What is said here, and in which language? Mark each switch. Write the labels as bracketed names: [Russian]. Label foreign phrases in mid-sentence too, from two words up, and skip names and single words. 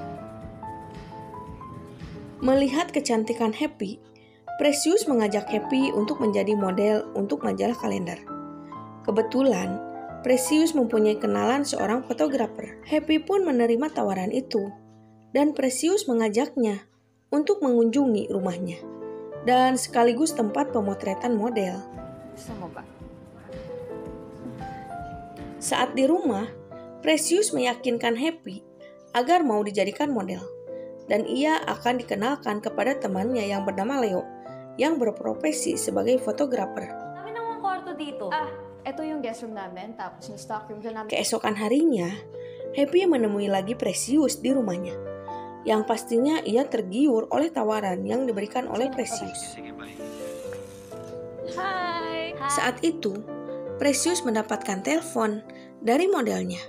[Indonesian] Melihat kecantikan Happy, Precious mengajak Happy untuk menjadi model untuk majalah kalender. Kebetulan, Precious mempunyai kenalan seorang fotografer. Happy pun menerima tawaran itu, dan Precious mengajaknya untuk mengunjungi rumahnya, dan sekaligus tempat pemotretan model. [Filipino] Gusto mo ba? [Indonesian] Saat di rumah, Precious meyakinkan Happy agar mau dijadikan model, dan ia akan dikenalkan kepada temannya yang bernama Leo, yang berprofesi sebagai fotografer. [Filipino] Kami nang kwarto dito. Ito yung guest room namin, tapos yung stock room dyan namin. [Indonesian] Keesokan harinya, Happy menemui lagi Precious di rumahnya, yang pastinya ia tergiur oleh tawaran yang diberikan oleh Precious. Hi! Saat itu, Precious mendapatkan telepon dari modelnya.